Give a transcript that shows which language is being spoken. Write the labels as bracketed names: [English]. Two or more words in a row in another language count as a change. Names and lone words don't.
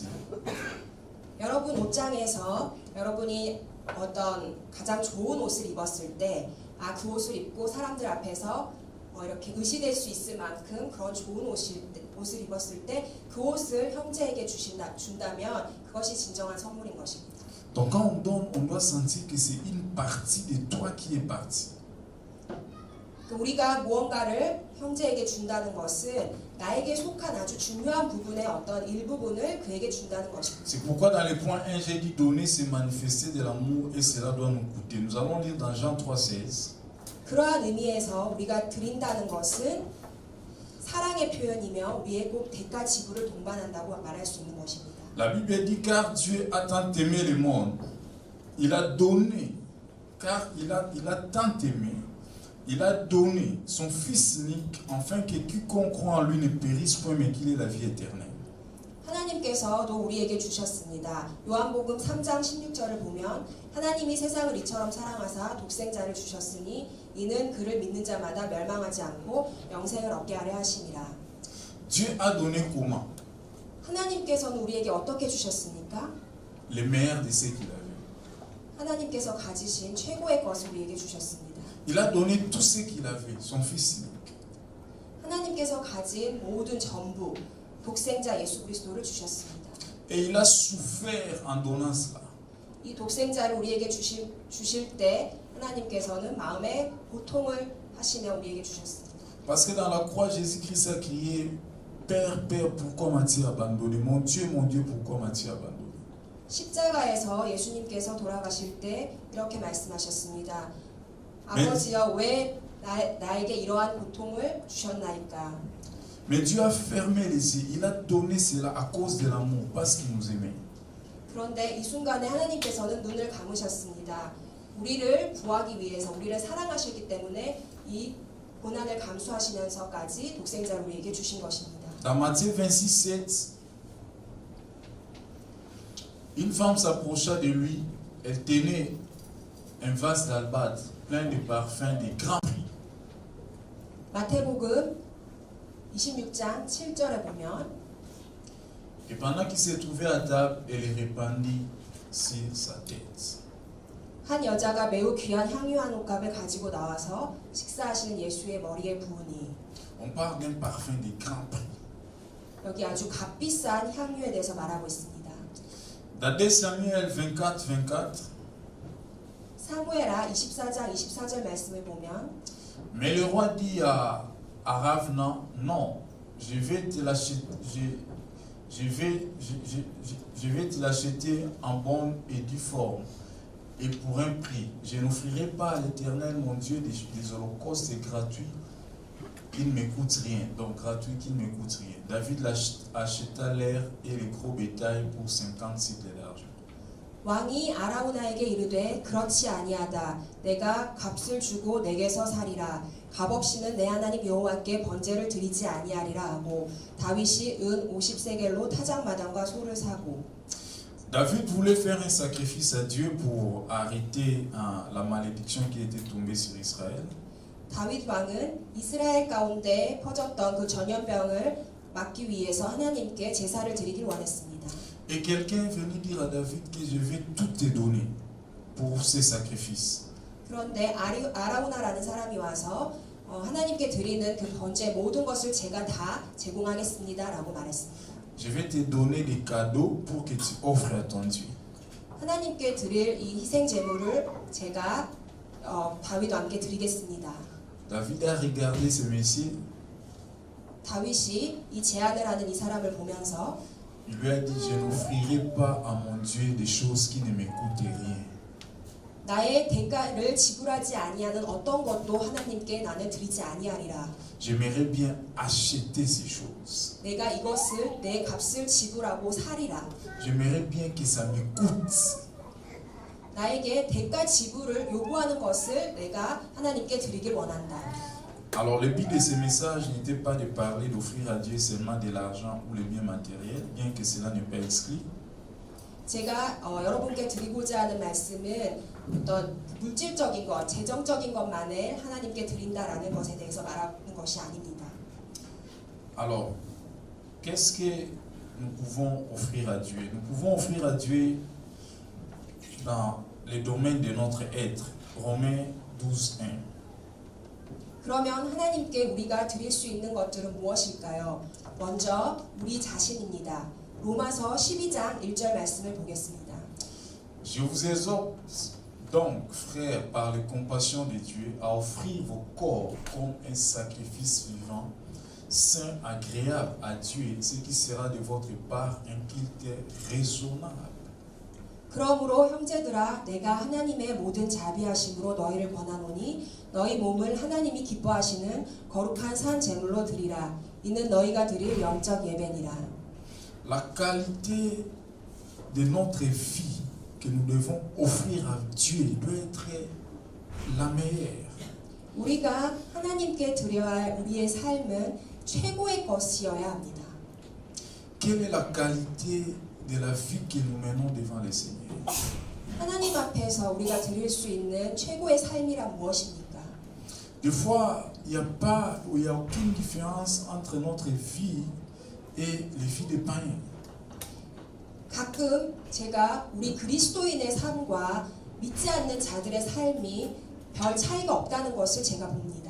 [Korean] 여러분 옷장에서 여러분이 어떤 가장 좋은 옷을 입었을 때 그 옷을 입고 사람들 앞에서 이렇게 의시될 수 있을 만큼 그런 좋은 옷을 입었을 때 그 옷을 형제에게 준다면 그것이 진정한 선물인 것입니다. [French] Donc quand on donne, on doit sentir que c'est une partie de toi qui est partie. [Korean] 우리가 무언가를 형제에게 준다는 것은 나에게 속한 아주 중요한 부분의 어떤 일부분을 그에게 준다는 것입니다. [French] C'est pourquoi dans le point 1, j'ai dit donner, c'est manifester de l'amour et cela doit nous coûter. Nous allons lire dans Jean 3,16. [Korean] 그러한 의미에서 우리가 드린다는 것은 사랑의 표현이며 우리의 꼭 대가 지불을 동반한다고 말할 수 있는 것입니다. [French] La Bible dit car Dieu a tant aimé le monde, il a donné, car il a tant aimé. Il a donné son Fils unique, afin que quiconque croit en lui ne périsse point, mais qu'il ait la vie éternelle. [Korean] 하나님께서도 우리에게 주셨습니다. 요한복음 3장 16절을 보면 하나님이 세상을 이처럼 사랑하사 독생자를 주셨으니 이는 그를 믿는 자마다 멸망하지 않고 영생을 얻게 하려 하심이라. [French] Dieu a donné comment? [Korean] 하나님께서는 우리에게 어떻게 주셨습니까? [French] Le meilleur de ce qu'il avait. [Korean] 하나님께서 가지신 최고의 것을 우리에게 주셨습니다. [French] Il a donné tout ce qu'il avait, son Fils unique. [Korean] 하나님께서 가진 모든 전부 독생자 예수 그리스도를 주셨습니다. [French] Et il a souffert en donnant cela. [Korean] 이 독생자를 우리에게 주실 때 하나님께서는 마음에 고통을 하시며 우리에게 주셨습니다. [French] Parce que dans la croix, Jésus-Christ a crié Père, Père, pourquoi m'as-tu abandonné? Mon Dieu, pourquoi m'as-tu abandonné? [Korean] 십자가에서 예수님께서 돌아가실 때 이렇게 말씀하셨습니다. 아버지여 왜 나에게 이러한 고통을 주셨나이까? [French] Mais Dieu a fermé les yeux. Il a donné cela à cause de l'amour, parce qu'il nous aimait. [Korean] 그런데 이 순간에 하나님께서는 눈을 감으셨습니다. 우리를 구하기 위해서 우리를 사랑하셨기 때문에 이 고난을 감수하시면서까지 독생자를 우리에게 주신 것입니다. [French] Dans Matthieu 26:7, une femme s'approcha de lui. Elle tenait un vase d'albâtre plein de parfums de grand prix. [Korean] 마태복음 26장 7절에 보면 [French] Et pendant qu'il se trouvait à table, elle les répandit sur sa tête. [Korean] 한 여자가 매우 귀한 향유 한 옷값을 가지고 나와서 식사하시는 예수의 머리에 부으니. [French] On parle d'un parfum de grand prix. [Korean] 여기 아주 값비싼 향유에 대해서 말하고 있습니다. [French] Dans 2 Samuel 24:24. [Korean] 사무엘하 24장 24절 말씀을 보면 [French] Mais le roi dit à Ravna, non, je vais te l'acheter en bonne et due forme et pour un prix. Je n'offrirai pas à l'Éternel mon Dieu des holocaustes gratuits qui ne me coûtent rien. Donc gratuits qui ne me coûtent rien. David acheta l'air et les gros bétail pour 50 cycles d'argent. [Korean] 왕이 아라우나에게 이르되 그렇지 아니하다. 내가 값을 주고 내게서 사리라. 값없이는 내 하나님 여호와께 번제를 드리지 아니하리라 하고 다윗이 은 50세겔로 타작마당과 소를 사고. [French] David voulait faire un sacrifice à Dieu pour arrêter la malédiction qui était tombée sur Israël. [Korean] 다윗 왕은 이스라엘 가운데 퍼졌던 그 전염병을 막기 위해서 하나님께 제사를 드리길 원했습니다. [French] Et quelqu'un est venu dire à David que je vais tout te donner pour ces sacrifices. [Korean] 그런데 아라우나라는 사람이 와서 하나님께 드리는 그 번제 모든 것을 제가 다 제공하겠습니다라고 말했습니다. [French] Je vais te donner des cadeaux pour que tu offres à ton Dieu. [Korean] 하나님께 드릴 이 희생 제물을 제가 다윗과 함께 드리겠습니다. [French] David a regardé ce monsieur. [Korean] 다윗이 이 제안을 하는 이 사람을 보면서 [French] Il lui a dit, je n'offrirai pas à mon Dieu des choses qui ne me coûtent rien. [Korean] 나의 대가를 지불하지 아니하는 어떤 것도 하나님께 나는 드리지 아니하리라. [French] J'aimerais bien acheter ces choses. [Korean] 내가 이것을 내 값을 지불하고 사리라. [French] J'aimerais bien que ça me coûte. [Korean] 나에게 대가 지불을 요구하는 것을 내가 하나님께 드리길 원한다. [French] Alors le but de ce message n'était pas de parler d'offrir à Dieu seulement de l'argent ou les biens matériels, bien que cela n'est pas exclu. [Korean] 제가 여러분께 드리고자 하는 말씀은 어떤 물질적인 것, 재정적인 것만을 하나님께 드린다라는 것에 대해서 말하는 것이 아닙니다. [French] Alors, qu'est-ce que nous pouvons offrir à Dieu? Nous pouvons offrir à Dieu dans les domaines de notre être. Romains 12:1. [Korean] 그러면 하나님께 우리가 드릴 수 있는 것들은 무엇일까요? 먼저 우리 자신입니다. 로마서 12장 1절 말씀을 보겠습니다. [French] Je vous exhorte donc, frères, par les compassions de Dieu, à offrir vos corps comme un sacrifice vivant, saint, agréable à Dieu, ce qui sera de votre part un culte raisonnable. [Korean] 그러므로 형제들아 내가 하나님의 모든 자비하심으로 너희를 권하노니 너희 몸을 하나님이 기뻐하시는 거룩한 산 제물로 드리라. 이는 너희가 드릴 영적 예배니라. [French] La qualité de notre vie que nous devons offrir à Dieu doit être la meilleure. [Korean] 우리가 하나님께 드려야 할 우리의 삶은 최고의 것이어야 합니다. [French] Quelle est la qualité de la vie que nous menons devant le Seigneur? [Korean] 하나님 앞에서 우리가 드릴 수 있는 최고의 삶이란 무엇입니까? [French] Des fois, il n'y a aucune différence entre notre vie et les vies des païens. [Korean] 가끔 제가 우리 그리스도인의 삶과 믿지 않는 자들의 삶이 별 차이가 없다는 것을 제가 봅니다.